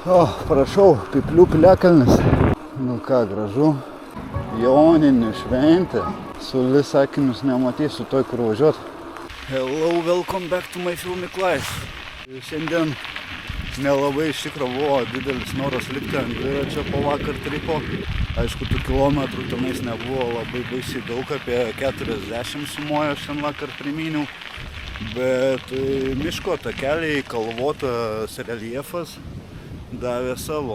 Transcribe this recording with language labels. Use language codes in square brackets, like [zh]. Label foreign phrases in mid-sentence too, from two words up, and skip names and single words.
[lt] O, prašau, Pyplių piliakalnis. Nu ką, gražu. Joninių šventė. Su sakinius nematysiu toj, kur važiuot. [en] Hello, welcome back to my filmic life. [lt] Šiandien nelabai iš tikrųjų buvo didelis noras likti ant dviračio po vakar tripo. Aišku, tų kilometrų tenais nebuvo labai baisiai daug, apie 40 sumojo aš ten vakar primyniau. Bet miško takeliai, kalvotas reljefas davė savo.